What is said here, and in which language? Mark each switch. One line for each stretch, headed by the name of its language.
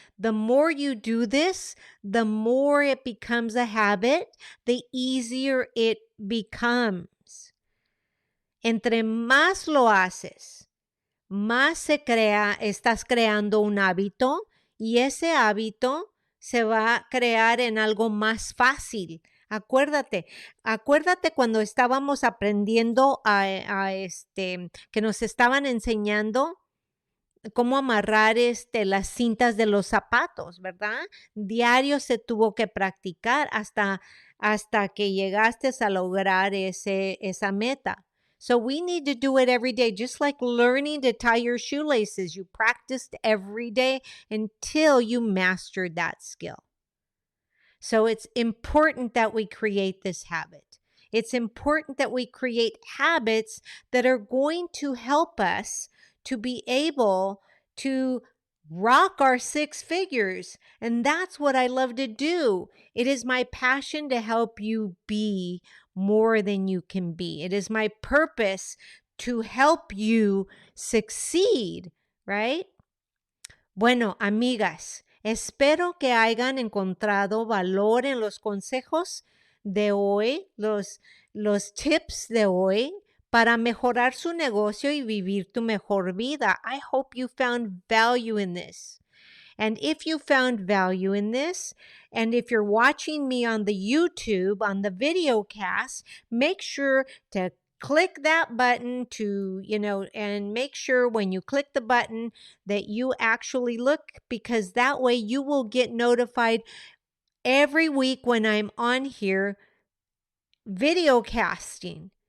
English: The more you do this, the more it becomes a habit, the easier it becomes.
Spanish: Entre más lo haces, más estás creando un hábito y ese hábito se va a crear en algo más fácil. Acuérdate cuando estábamos aprendiendo que nos estaban enseñando cómo amarrar las cintas de los zapatos, ¿verdad? Diario se tuvo que practicar hasta que llegaste a lograr esa meta.
English: So we need to do it every day, just like learning to tie your shoelaces. You practiced every day until you mastered that skill. So it's important that we create this habit. It's important that we create habits that are going to help us to be able to rock our six figures. And that's what I love to do. It is my passion to help you be more than you can be. It is my purpose to help you succeed, right?
Spanish: Bueno, amigas, espero que hayan encontrado valor en los consejos de hoy, los tips de hoy para mejorar su negocio y vivir tu mejor vida.
English: I hope you found value in this. And if you found value in this, and if you're watching me on the YouTube, on the video cast, make sure to click that button and make sure when you click the button that you actually look, because that way you will get notified every week when I'm on here video casting.